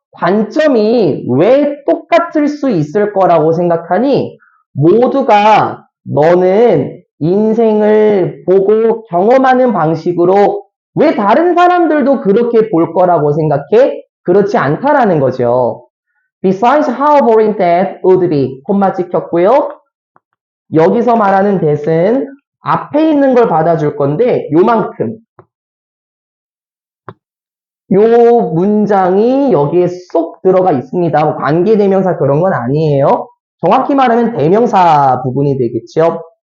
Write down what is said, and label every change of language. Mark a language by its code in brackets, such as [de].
[ko] 관점이 왜 똑같을 수 있을 거라고 생각하니? 모두가 너는 인생을 보고 경험하는 방식으로 왜 다른 사람들도 그렇게 볼 거라고 생각해? 그렇지 않다라는 거죠. [en] Besides how boring that would be. [ko] 콤마 찍혔고요. 여기서 말하는 that은 앞에 있는 걸 받아줄 건데 요만큼. 요 문장이 여기에 쏙 들어가 있습니다. 관계대명사 그런 건 아니에요. 정확히 말하면 대명사 부분이 되겠죠.